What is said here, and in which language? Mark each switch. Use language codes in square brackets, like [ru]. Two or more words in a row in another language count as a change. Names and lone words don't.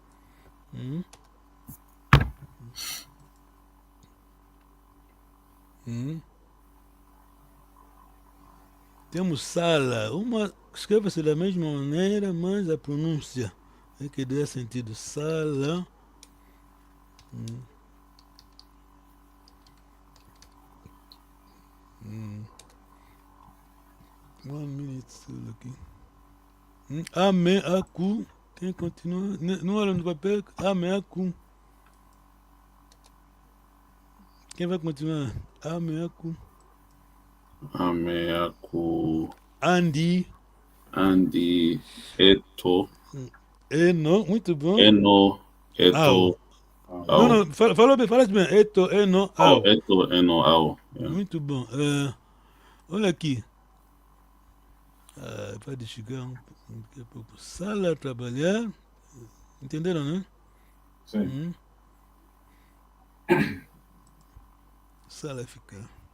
[pt] Temos sala. Uma escreve-se da mesma maneira, mas a pronúncia é que dá sentido. Sala. [en] One minute still aqui. [kg] Ame aku. [pt] Quem continua? Não olha no papel. [kg] Ame aku. [pt] Quem vai continuar? [kg] Ame aku. Ameaku. Andy. Eto. Eno. [pt] Muito bom. [kg] Eno. Eto. [pt] Não, não. Fala bem. [kg] Eto, eno, au. Eto, eno, au. Yeah. [pt] Muito bom. Olha aqui. Pode chegar um pouco. Sala, trabalhar. Entenderam, né? Sim. Sala, ficar.